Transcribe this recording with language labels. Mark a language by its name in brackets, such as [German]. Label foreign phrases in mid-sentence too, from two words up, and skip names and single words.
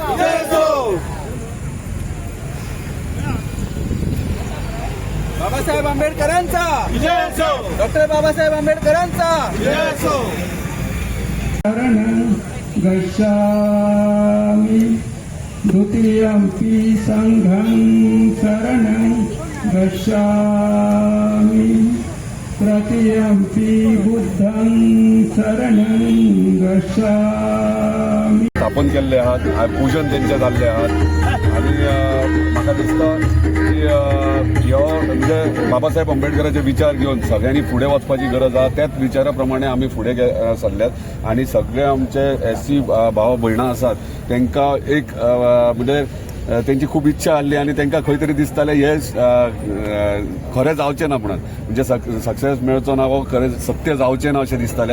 [Konkani] बाबासाहेब आंबेडकरांचा डॉक्टर बाबासाहेब आंबेडकरांचा [Pali] शरणं गच्छामि द्वितीयम्पि संघं शरणं गच्छामि तृतीयम्पि बुद्धं शरणं गच्छामि. [Konkani] स्थापन केल्ले आहात पूजन तेंचे जाल्ले आहात आनी म्हाका दिसता की ह्यो म्हणजे बाबासाहेब आंबेडकरांचे विचार घेवन सगळ्यांनी फुडें वचपाची गरज आहा. त्याच विचारा प्रमाणे आमी फुडें सरल्यात आनी सगळे आमचे एससी भाव भयणां आसात तांकां एक म्हणजे त्यांची खूप इच्छा आसली आनी तांकां खंय तरी दिसतालें हें खरें जावचें ना म्हणून म्हणजे सक्सेस मेळचो ना वो खरें सत्य जावचें ना अशें दिसतालें.